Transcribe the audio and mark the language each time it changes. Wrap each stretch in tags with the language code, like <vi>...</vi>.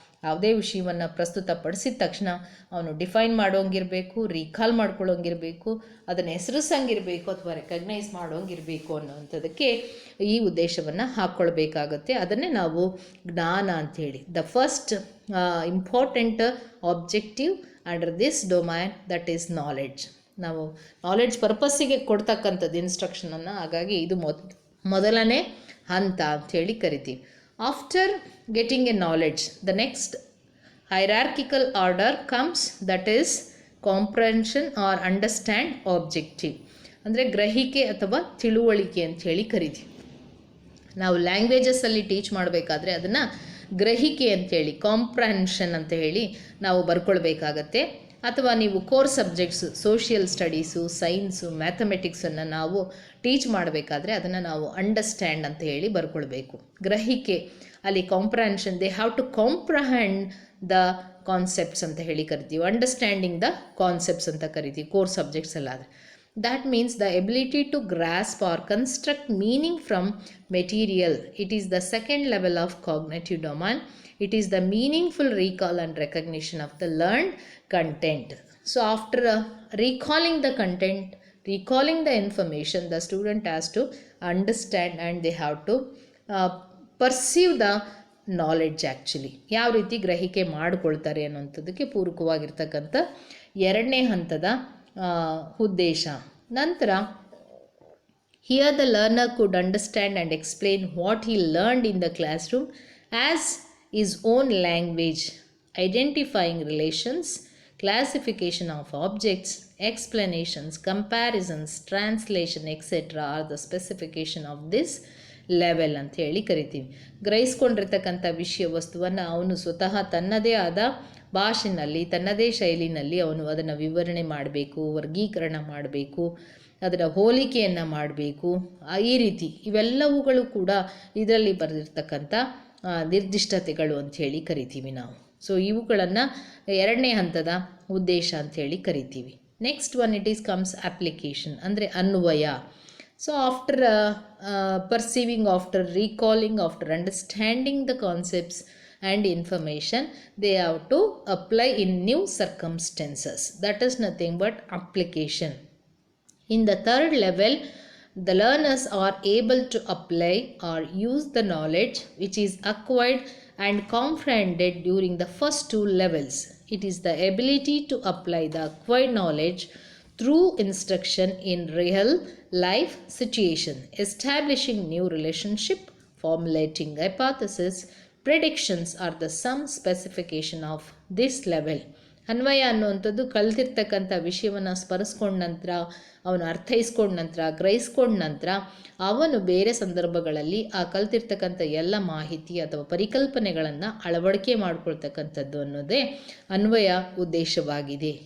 <kn>ಯಾವುದೇ ವಿಷಯವನ್ನು ಪ್ರಸ್ತುತಪಡಿಸಿದ ತಕ್ಷಣ ಅವನು ಡಿಫೈನ್ ಮಾಡೋಂಗಿರಬೇಕು, ರೀಕಾಲ್ ಮಾಡ್ಕೊಳ್ಳೋಂಗಿರಬೇಕು, ಅದನ್ನು ಹೆಸರಿಸಂಗಿರಬೇಕು ಅಥವಾ ರೆಕಗ್ನೈಸ್ ಮಾಡೋಂಗಿರಬೇಕು ಅನ್ನೋವಂಥದ್ದಕ್ಕೆ ಈ ಉದ್ದೇಶವನ್ನು ಹಾಕ್ಕೊಳ್ಬೇಕಾಗತ್ತೆ. ಅದನ್ನೇ ನಾವು ಜ್ಞಾನ ಅಂಥೇಳಿ.</kn> <en>The first important objective under this domain that is knowledge.</en> <kn>ನಾವು ನಾಲೆಡ್ಜ್ ಪರ್ಪಸ್ಸಿಗೆ ಕೊಡ್ತಕ್ಕಂಥದ್ದು ಇನ್ಸ್ಟ್ರಕ್ಷನನ್ನು. ಹಾಗಾಗಿ ಇದು ಮೊದಲನೇ ಹಂತ ಅಂಥೇಳಿ ಕರಿತೀವಿ.</kn> <en>After getting a knowledge, the next hierarchical order comes, that is comprehension or understand objective.</en> <kn>ಅಂದರೆ ಗ್ರಹಿಕೆ ಅಥವಾ ತಿಳುವಳಿಕೆ ಅಂಥೇಳಿ ಕರಿತೀವಿ. ನಾವು ಲ್ಯಾಂಗ್ವೇಜಸ್ಸಲ್ಲಿ ಟೀಚ್ ಮಾಡಬೇಕಾದ್ರೆ ಅದನ್ನು ಗ್ರಹಿಕೆ ಅಂಥೇಳಿ, ಕಾಂಪ್ರಹೆನ್ಷನ್ ಅಂತ ಹೇಳಿ ನಾವು ಬರ್ಕೊಳ್ಬೇಕಾಗತ್ತೆ. ಅಥವಾ ನೀವು core subjects, social studies, science, ಮ್ಯಾಥಮೆಟಿಕ್ಸನ್ನು ನಾವು ಟೀಚ್ ಮಾಡಬೇಕಾದ್ರೆ ಅದನ್ನು ನಾವು ಅಂಡರ್ಸ್ಟ್ಯಾಂಡ್ ಅಂತ ಹೇಳಿ ಬರ್ಕೊಳ್ಬೇಕು. ಗ್ರಹಿಕೆ ಅಲ್ಲಿ</kn> <en>comprehension, they have to comprehend the concepts</en> <kn>ಅಂತ ಹೇಳಿ ಕರಿತೀವಿ.</kn> <en>understanding the concepts</en> <kn>ಅಂತ ಕರಿತೀವಿ core subjects ಅಲ್ಲಾದರೆ.</kn> <en>That means the ability to grasp or construct meaning from material. It is the second level of cognitive domain. It is the meaningful recall and recognition of the learned content. So after recalling the content, recalling the information, the student has to understand and they have to perceive the knowledge actually.</en> <kn>ಯಾವ ರೀತಿ ಗ್ರಹಿಕೆ ಮಾಡಿಕೊಳ್ತಾರೆ ಅನ್ನೋಂಥದ್ದಕ್ಕೆ ಪೂರಕವಾಗಿರ್ತಕ್ಕಂಥ ಎರಡನೇ ಹಂತದ ಉದ್ದೇಶ.</kn> <en>ನಂತರ here the learner could understand and explain what he learned in the classroom as his own language. Identifying relations, classification of objects, explanations, comparisons, translation, etc. are the specification of this level</en> <kn>ಅಂತ ಹೇಳಿ ಕರಿತೀವಿ. ಗ್ರಹಿಸ್ಕೊಂಡಿರ್ತಕ್ಕಂಥ ವಿಷಯ ವಸ್ತುವನ್ನು ಅವನು ಸ್ವತಃ ತನ್ನದೇ ಆದ ಭಾಷೆಯಲ್ಲಿ, ತನ್ನದೇ ಶೈಲಿನಲ್ಲಿ ಅವನು ಅದನ್ನು ವಿವರಣೆ ಮಾಡಬೇಕು, ವರ್ಗೀಕರಣ ಮಾಡಬೇಕು, ಅದರ ಹೋಲಿಕೆಯನ್ನು ಮಾಡಬೇಕು. ಈ ರೀತಿ ಇವೆಲ್ಲವುಗಳು ಕೂಡ ಇದರಲ್ಲಿ ಬರೆದಿರ್ತಕ್ಕಂಥ ನಿರ್ದಿಷ್ಟತೆಗಳು ಅಂಥೇಳಿ ಕರಿತೀವಿ ನಾವು. ಸೊ ಇವುಗಳನ್ನು ಎರಡನೇ ಹಂತದ ಉದ್ದೇಶ ಅಂಥೇಳಿ ಕರಿತೀವಿ.</kn> <en>next one it is comes application,</en> <kn>ಅಂದರೆ ಅನ್ವಯ.</kn> <en>So after perceiving, after recalling, after understanding the concepts, and information they have to apply in new circumstances. That is nothing but application. In the third level, the learners are able to apply or use the knowledge which is acquired and comprehended during the first two levels. It is the ability to apply the acquired knowledge through instruction in real life situation, establishing new relationship, formulating hypothesis, predictions are the some specification of this level.</en> <kn>ಅನ್ವಯ ಅನ್ನುವಂಥದ್ದು ಕಲ್ತಿರ್ತಕ್ಕಂಥ ವಿಷಯವನ್ನು ಸ್ಮರಿಸ್ಕೊಂಡ ನಂತರ, ಅವನು ಅರ್ಥೈಸ್ಕೊಂಡ ನಂತರ, ಗ್ರಹಿಸ್ಕೊಂಡ ನಂತರ ಅವನು ಬೇರೆ ಸಂದರ್ಭಗಳಲ್ಲಿ ಆ ಕಲ್ತಿರ್ತಕ್ಕಂಥ ಎಲ್ಲ ಮಾಹಿತಿ ಅಥವಾ ಪರಿಕಲ್ಪನೆಗಳನ್ನು ಅಳವಡಿಕೆ ಮಾಡ್ಕೊಳ್ತಕ್ಕಂಥದ್ದು ಅನ್ನೋದೇ ಅನ್ವಯ ಉದ್ದೇಶವಾಗಿದೆ.</kn>